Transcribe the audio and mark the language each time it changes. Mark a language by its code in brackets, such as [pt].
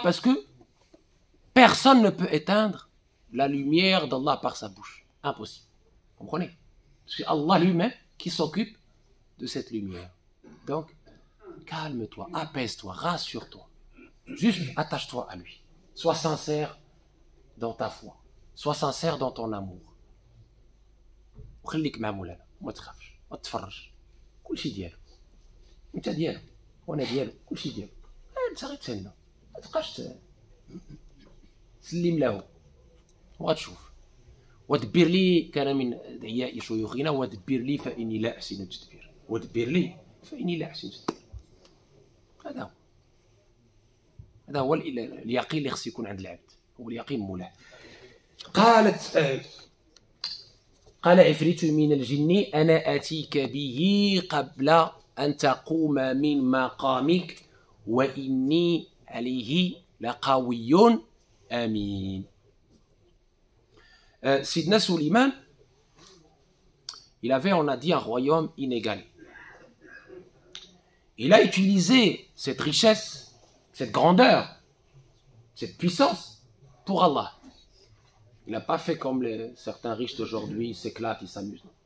[fr] Parce que personne ne peut éteindre la lumière d'Allah par sa bouche. Impossible. Vous comprenez? C'est Allah lui-même qui s'occupe de cette lumière. Donc, calme-toi, apaise-toi, rassure-toi. Juste attache-toi à lui. Sois sincère dans ta foi. Sois sincère dans ton amour. [ar] وخليك مع مولانا وما تخافش ما تتفرج كل شيء ديالو انت ديالو وانا ديالو كل شيء ديالو انت غير تسنى ما تبقاش تسلم له وغتشوف ودبر لي كان من دعياء شيوخنا ودبر لي فاني لا احسن التدبير ودبر لي فاني لا احسن التدبير هذا هو اليقين اللي خص يكون عند العبد هو اليقين مولاه قال عفريت من الجن أنا آتيك به قبل أن تقوم من مقامك وإني عليه لقوي أمين. [fr] Sidna Suleiman, il avait, on a dit, un royaume inégalé. Il a utilisé cette richesse, cette grandeur, cette puissance pour Allah. Il n'a pas fait comme certains riches d'aujourd'hui, ils s'éclatent, ils s'amusent.